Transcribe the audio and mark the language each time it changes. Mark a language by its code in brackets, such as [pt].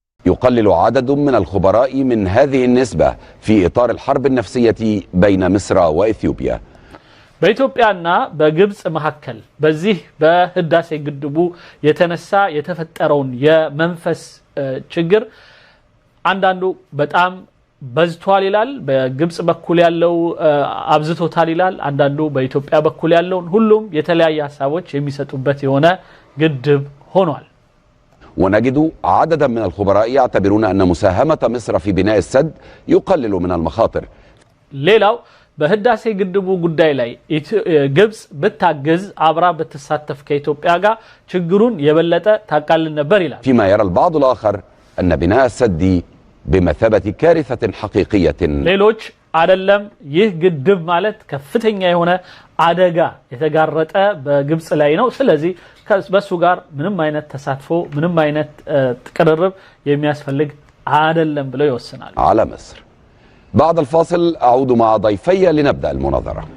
[ar] يقلل عدد من الخبراء من هذه النسبة في إطار الحرب النفسية بين مصر وإثيوبيا. [am] በኢትዮጵያና በግብጽ መካከል በዚህ በህዳሴ ግድቡ የተነሳ የተፈጠረውን የመንፈስ ችግር አንዳንዱ በጣም በዝቷል ይላል፣ በግብጽ በኩል ያለው አብዝቶታል ይላል፣ አንዳንዱ በኢትዮጵያ በኩል ያለው ሁሉም የተለያየ ሐሳቦች የሚሰጡበት የሆነ ግድብ ሆኗል። [ar] ونجد عددا من الخبراء يعتبرون أن مساهمة مصر في بناء السد يقلل من المخاطر. [am] ሌላው በህዳሴ ግድቡ ጉዳይ ላይ ግብጽ ብታገዝ አብራ ብትሳተፍ ከኢትዮጵያ ጋር ችግሩን የበለጠ ታቃልን ነበር ይላል። [ar] فيما يرى البعض الآخر أن بناء السد بمثابة كارثة حقيقية. [am] ሌሎች አይደለም ይህ ግድብ ማለት ከፍተኛ የሆነ አደጋ የተጋረጠ በግብጽ ላይ ነው። ስለዚህ በሱ ጋር ምንም አይነት ተሳትፎ ምንም አይነት ቅርርብ የሚያስፈልግ አይደለም ብለው ይወስናል። [ar] على مصر. بعد الفاصل أعود مع ضيفي لنبدأ المناظرة.